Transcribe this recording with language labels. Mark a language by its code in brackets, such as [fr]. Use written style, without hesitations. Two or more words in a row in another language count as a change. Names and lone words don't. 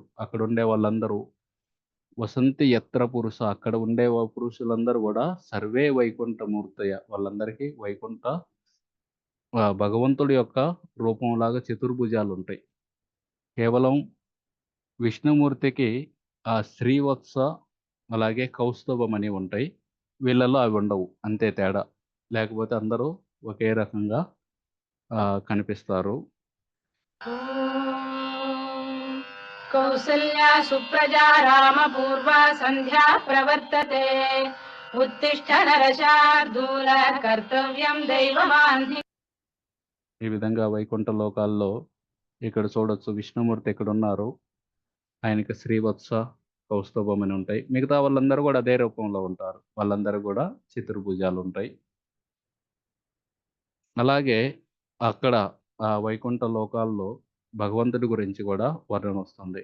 [te] అక్కడుండే వాళ్ళందరూ [sa] वसन्ति यत्र पुरुष [te] అక్కడ ఉండే పురుషులందరూ గూడా [sa] सर्वे वैकुण्ठमूर्तय [te] వాళ్ళందరికీ వైకుంఠ భగవంతుడి యొక్క రూపంలాగా చతుర్భుజాలుంటాయి. కేవలం విష్ణుమూర్తికి శ్రీవత్స అలాగే కౌస్తుభం అని ఉంటాయి. వీళ్ళలో అవి ఉండవు. అంతే తేడా. లేకపోతే అందరూ ఒకే రకంగా కనిపిస్తారు. [sa] ॐ कौसल्या सुप्रजा रामपूर्वा सन्ध्या प्रवर्तते उत्तिष्ठ नरशार्दूल कर्तव्यं दैवमान्धि [te] ఈ విధంగా వైకుంఠ లోకాల్లో ఇక్కడ చూడొచ్చు విష్ణుమూర్తి ఎక్కడున్నారు. ఆయనకి శ్రీవత్స, కౌస్తుభం అని ఉంటాయి. మిగతా వాళ్ళందరూ గూడా అదే రూపంలో ఉంటారు. వాళ్ళందరూ గూడా చతుర్భుజాలుంటాయి. అలాగే అక్కడ వైకుంఠ లోకాల్లో భగవంతుడి గురించి గూడా వర్ణనొస్తుంది.